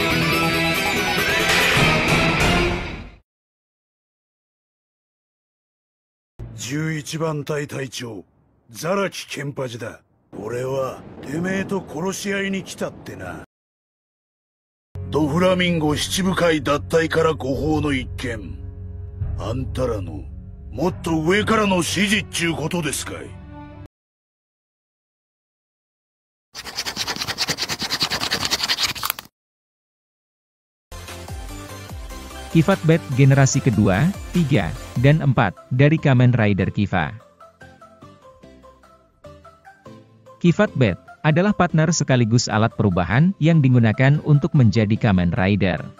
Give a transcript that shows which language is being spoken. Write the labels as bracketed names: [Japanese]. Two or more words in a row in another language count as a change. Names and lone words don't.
[Japanese] 11 番隊隊長ザラキケンパジだ。俺はてめえと殺し合いに来たってな。ドフラミンゴ七部会脱退から誤報の一件。あんたらのもっと上からの指示っちゅうことですかい。 [Indonesian] Kifat Bat generasi kedua, 3, dan 4, dari Kamen Rider Kiva. Kifat Bat adalah partner sekaligus alat perubahan yang digunakan untuk menjadi Kamen Rider.